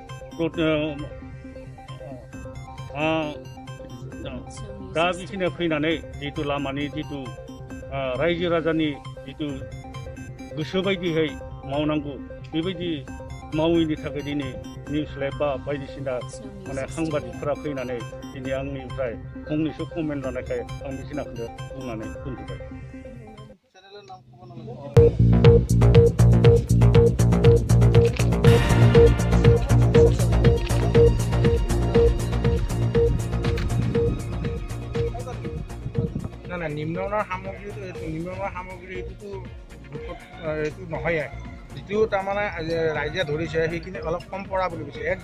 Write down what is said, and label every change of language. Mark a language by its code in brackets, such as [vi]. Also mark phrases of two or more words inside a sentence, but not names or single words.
[brx] दा बेखिनियाव फैनानै जितु लामानि जितु रायजो राजानि जितु गोसो बायदियै मावनांगौ बेबायदि मावैनि थाखाय दिनै [en] news live [brx] बा बायदिसिना माने साংবাদিকफोरा फैनानै दिनै आंनिफ्राय फंनैसो कमेन्ट लानायखाय आं बेखिनिखौनो बुंनानै दोनथ'बाय [as] না নিম্নৰ সামগ্ৰী এইটোতো নহয় যিটো তাৰমানে ৰাইজে ধৰিছে সেইখিনি অলপ কম পৰা বুলি কৈছে এক